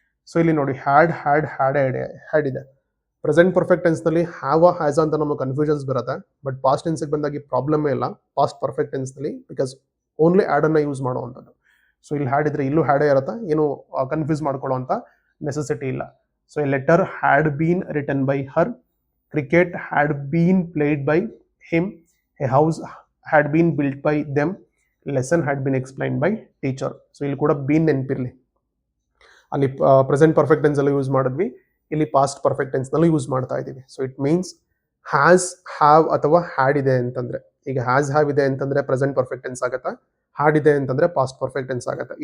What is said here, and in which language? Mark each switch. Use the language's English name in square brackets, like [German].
[Kannada] So ಇಲ್ಲಿ ನೋಡಿ had ಇದೆ. ಪ್ರೆಸೆಂಟ್ ಪರ್ಫೆಕ್ಟ್ ಟೆನ್ಸ್ ನಲ್ಲಿ ಹ್ಯಾವ್ ಹ್ಯಾಸ್ ಅಂತ ನಮಗೆ ಕನ್ಫ್ಯೂಷನ್ಸ್ ಬರುತ್ತೆ, ಬಟ್ ಪಾಸ್ಟ್ ಟೆನ್ಸ್ಗೆ ಬಂದಾಗ ಪ್ರಾಬ್ಲಮೇ ಇಲ್ಲ ಪಾಸ್ಟ್ ಪರ್ಫೆಕ್ಟ್ ಟೆನ್ಸ್ ನಲ್ಲಿ, ಬಿಕಾಸ್ ಓನ್ಲಿ ಆಡ್ ಅನ್ನ ಯೂಸ್ ಮಾಡುವಂಥದ್ದು. ಸೊ ಇಲ್ಲಿ ಹ್ಯಾಡ್ ಇದ್ರೆ ಇಲ್ಲೂ ಹ್ಯಾಡೇ ಇರುತ್ತೆ, ಏನು ಕನ್ಫ್ಯೂಸ್ ಮಾಡ್ಕೊಳ್ಳೋ ನೆಸೆಸಿಟಿ ಇಲ್ಲ. [English] So a letter had been written by her, cricket had been played by him, a house had been built by them, lesson had been explained by teacher. [Kannada] So ಇಲ್ಲಿ ಕೂಡ bean ನೆನಪಿರಲಿ. ಅಲ್ಲಿ present perfect tense ಅಲ್ಲಿ use ಮಾಡಿದ್ವಿ, ಇಲ್ಲಿ past perfect tense ನಲ್ಲಿ use ಮಾಡ್ತಾ ಇದ್ದೀವಿ. So it means has, have ಅಥವಾ ಹ್ಯಾಡ್ ಇದೆ ಅಂತಂದ್ರೆ, ಈಗ ಹ್ಯಾಸ್ ಹ್ಯಾವ್ ಇದೆ ಅಂತಂದ್ರೆ ಪ್ರೆಸೆಂಟ್ ಪರ್ಫೆಕ್ಟ್ ಟೆನ್ಸ್ ಆಗುತ್ತೆ, ಹ್ಯಾಡ್ ಇದೆ ಅಂತಂದ್ರೆ ಪಾಸ್ಟ್ ಪರ್ಫೆಕ್ಟ್ ಟೆನ್ಸ್ ಆಗುತ್ತೆ.